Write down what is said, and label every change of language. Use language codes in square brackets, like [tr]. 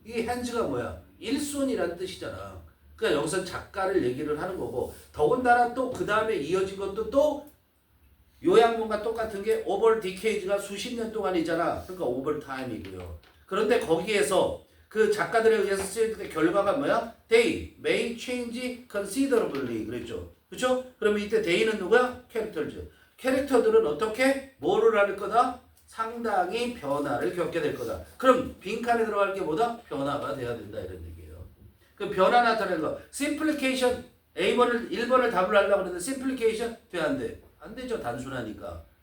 [ko] 이 hands가 뭐야? 일손이라는 뜻이잖아. 그러니까 여기서 작가를 얘기를 하는 거고 더군다나 또 그 다음에 이어진 것도 또 요약문과 똑같은 게 [en] over decade [ko] 가 수십 년 동안이잖아. 그러니까 [en] over time [ko] 이고요. 그런데 거기에서 그 작가들에 의해서 쓰일 때 결과가 뭐야? [en] They may change considerably [ko] 그랬죠. 그렇죠? 그러면 이때 they는 누구야? 캐릭터즈. 캐릭터들은 어떻게? 뭐를 할 거다? 상당히 변화를 겪게 될 거다. 그럼 빈칸에 들어갈 게 뭐다? 변화가 돼야 된다 이런 얘기예요. 그 변화 나타내는 거. simplification 1번을 답을 하려고 하는데 simplification 돼 안 돼? 안 되죠. 단순하니까.